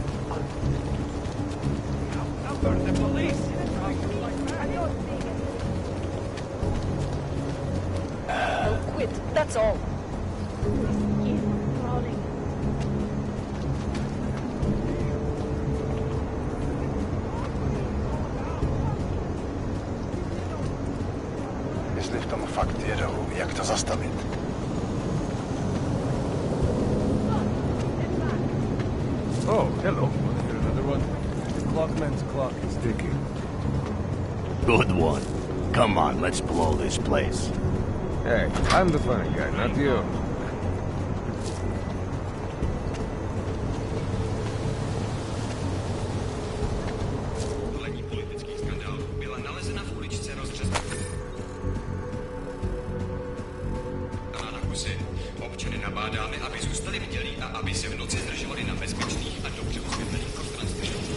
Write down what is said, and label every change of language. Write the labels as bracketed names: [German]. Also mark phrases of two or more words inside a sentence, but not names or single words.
[English] Number the police. Don't quit, that's all. [Czech] Jestli v tom fakt jedou, jak to zastavit? [English] Oh, hello. Here, another one. The clockman's clock is ticking. Good one. Come on, let's blow this place. Hey, I'm the funny guy, not you. [Czech] Odhalení politických skandálů byla nalezena v uličce rozřezaná na kusy. Občany nabádáme, aby zůstali bdělí a aby se v noci zdržovali na bezpečných a dobře osvětlených prostranství.